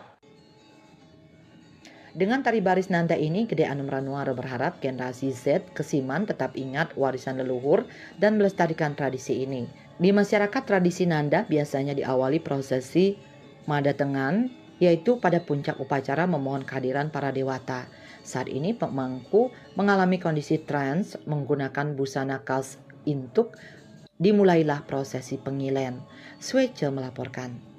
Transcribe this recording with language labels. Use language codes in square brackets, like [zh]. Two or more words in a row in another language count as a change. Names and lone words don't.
[id] Dengan tari baris Nanda ini, Gede Anom Ranware berharap generasi Z Kesiman tetap ingat warisan leluhur dan melestarikan tradisi ini. Di masyarakat, tradisi Nanda biasanya diawali prosesi Madatengan, yaitu pada puncak upacara memohon kehadiran para dewata. Saat ini pemangku mengalami kondisi trans menggunakan busana khas intuk. Dimulailah prosesi pengilen. Swece melaporkan.